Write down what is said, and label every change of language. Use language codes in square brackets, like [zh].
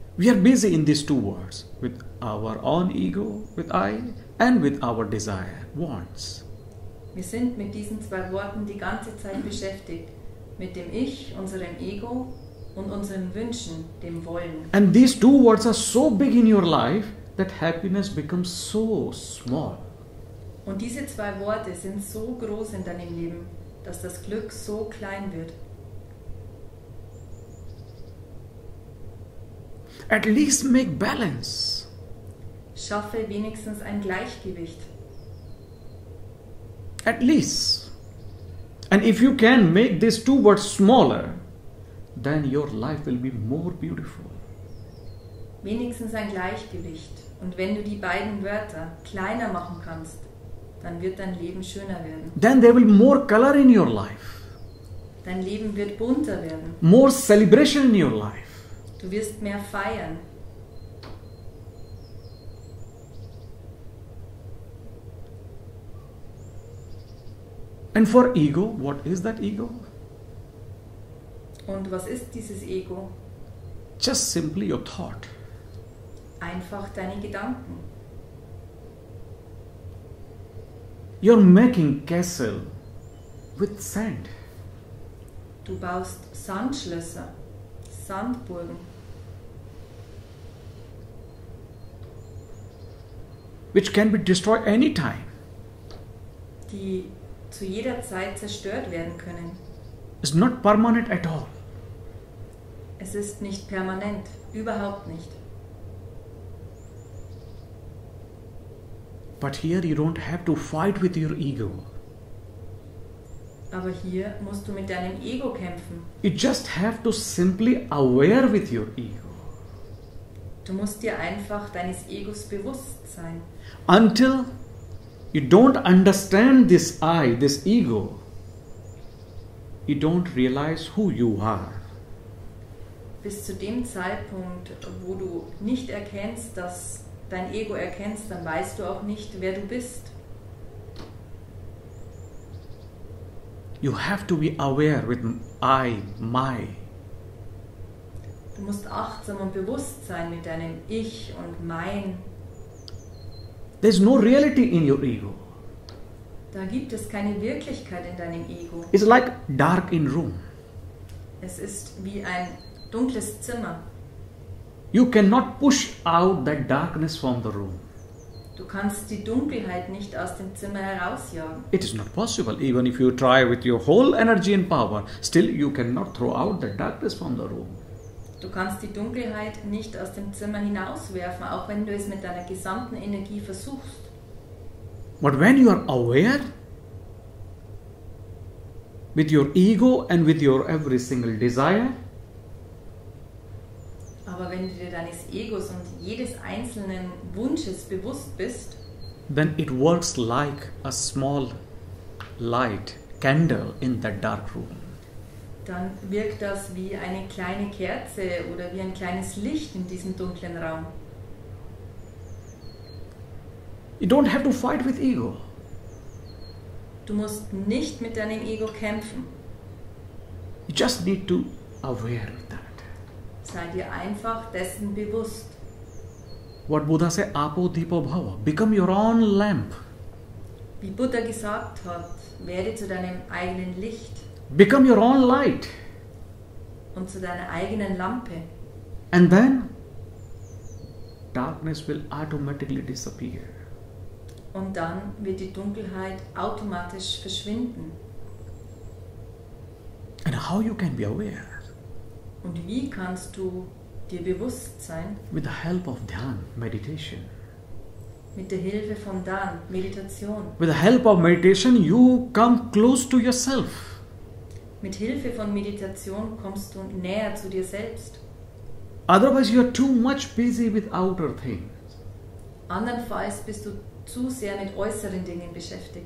[en] We are busy in these two words, with our own ego, with I, and with our desire, wants. [de] Wir sind mit diesen zwei Worten die ganze Zeit beschäftigt. Mit dem Ich, unserem Ego und unseren Wünschen, dem Wollen. [en] And these two words are so big in your life that happiness becomes so small. [de] Und diese zwei Worte sind so groß in deinem Leben, dass das Glück so klein wird. [en] At least make balance. [de] Schaffe wenigstens ein Gleichgewicht. [en] At least. And if you can make these two words smaller, then your life will be more beautiful. [de] Wenigstens ein Gleichgewicht. Und wenn du die beiden Wörter kleiner machen kannst, dann wird dein Leben schöner werden. [en] Then there will be more color in your life, [de] Dein Leben wird bunter werden. [en] more celebration in your life. [de] Du wirst mehr feiern. [en] And for ego, what is that ego? [de] Und was ist dieses Ego? [en] Just simply your thought. [de] Einfach deine Gedanken. [en] You're making castle with sand. [de] Du baust Sandschlösser, Sandburgen, [en] which can be destroyed anytime. [de] die zu jeder Zeit zerstört werden können. [en] It's not permanent at all. [de] Es ist nicht permanent, überhaupt nicht. [en] But here you don't have to fight with your ego. [de] Aber hier musst du mit deinem Ego kämpfen. [en] You just have to simply aware with your ego. [de] Du musst dir einfach deines Egos bewusst sein. [en] Until you don't understand this I, this ego, you don't realize who you are. [de] Bis zu dem Zeitpunkt, wo du nicht erkennst, dass dein Ego erkennst, dann weißt du auch nicht, wer du bist. [en] You have to be aware with I, my. [de] Du musst achtsam und bewusst sein mit deinem Ich und Mein. [en] There's no reality in your ego. [de] Da gibt es keine Wirklichkeit in deinem Ego. [en] It's like dark in room. [de] Es ist wie ein dunkles Zimmer. [en] You cannot push out that darkness from the room. [de] Du kannst die Dunkelheit nicht aus dem Zimmer herausjagen. [en] It is not possible. Even if you try with your whole energy and power, still you cannot throw out the darkness from the room. [de] Du kannst die Dunkelheit nicht aus dem Zimmer hinauswerfen, auch wenn du es mit deiner gesamten Energie versuchst. [en] But when you are aware with your ego and with your every single desire, [de] Aber wenn du dir deines Egos und jedes einzelnen Wunsches bewusst bist, [en] then it works like a small light candle in that dark room. [de] dann wirkt das wie eine kleine Kerze oder wie ein kleines Licht in diesem dunklen Raum. [en] You don't have to fight with ego. [de] Du musst nicht mit deinem Ego kämpfen. [en] You just need to aware of that. [de] Sei dir einfach dessen bewusst. [en] What Buddha said, [pi] Apo Dipo Bhava. [en] Become your own lamp. [de] Wie Buddha gesagt hat, werde zu deinem eigenen Licht [en] Become your own light. [de] und zu deiner eigenen Lampe. [en] And then darkness will automatically disappear. [de] Und dann wird die Dunkelheit automatisch verschwinden. [en] And how you can be aware? [de] Und wie kannst du dir bewusst sein? [en] With the help of Dhyan, meditation. [de] Mit der Hilfe von Dan, Meditation. [en] With the help of meditation, you come close to yourself. [de] Mit Hilfe von Meditation kommst du näher zu dir selbst. [en] Otherwise, you are too much busy with outer things. [de] Andernfalls bist du zu sehr mit äußeren Dingen beschäftigt.